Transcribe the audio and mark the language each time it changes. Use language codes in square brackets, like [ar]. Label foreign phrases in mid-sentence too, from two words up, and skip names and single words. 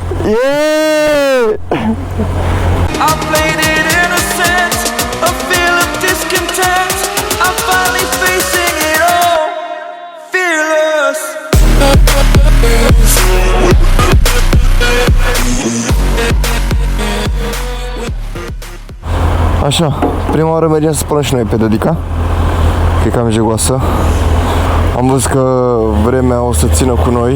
[en] Yeah! I played it innocent, a feel of discontent. I'm finally facing it all, fearless. [ro] Așa, prima oară mergem să spălăm și noi pe Dedica, că e cam jegoasă. Am văzut că vremea o să țină cu noi.